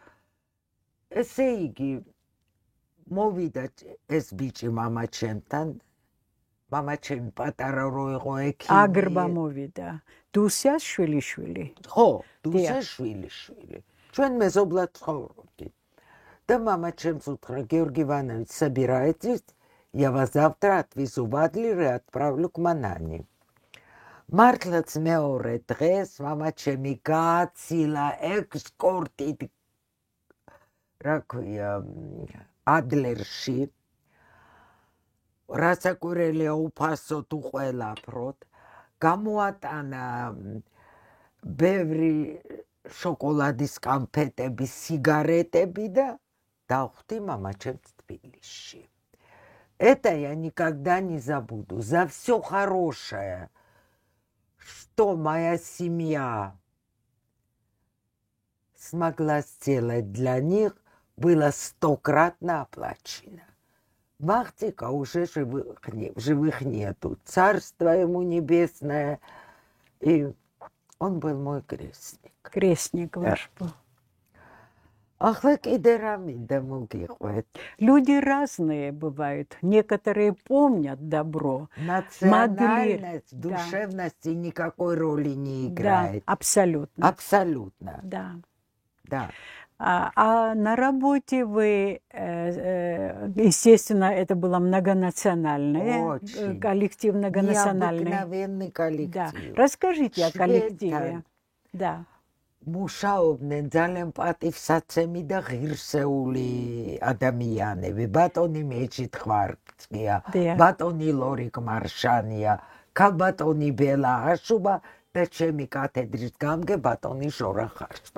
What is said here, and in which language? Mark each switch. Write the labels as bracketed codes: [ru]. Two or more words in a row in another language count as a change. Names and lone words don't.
[ka] ესე იგი მოვიდა ეს ბიჭი მამა ჩემთან. მამა ჩემი პატარა რო იყო ექიმი. აგრბა მოვიდა. დუსიას შვილი. ხო, დუსიას შვილი. ჩვენ მეზობლად ცხოვრობდით. და მამა ჩემს უთხრა, [ru] Георгий Иванович, собирайтесь, я вас завтра отвезу в Адлер и отправлю к Манане. [ka] მართლაც მეორე დღეს მამა ჩემი გააცილა ექსკორტით რა ქვია ადლერში რასაკვირველია უფასო თუ ყველაფროდ გამოატანა ბევრი შოკოლადის კონფეტები, сигаретები და დავხვდი მამა ჩემს თბილისში. [ru] Это я никогда не забуду. За все хорошее, что моя семья смогла сделать для них, было 100-кратно оплачено. Махтика уже живых нету. Царство ему небесное. И он был мой крестник. Крестник ваш был. [ka] Ახლა კიდე რა მინდა მოგიყვეთ? [ru] Люди разные бывают. Некоторые помнят добро. Национальность, душевность никакой роли не играет. Да, абсолютно. Абсолютно. Да. Да. А на работе вы, естественно, это было многонациональное, коллектив многонациональный. Необыкновенный коллектив. Да. Расскажите о коллективе. Да. [ka] მუშაობდნენ ძალიან პატივსაცემი და ღირსეული ადამიანები. ბატონი მეჩით ხვარწია, ბატონი ლორიკ მარშანია, ქალბატონი ბელა აშუბა და ჩემი კათედრის გამგე ბატონი ჟორა ხარშვა.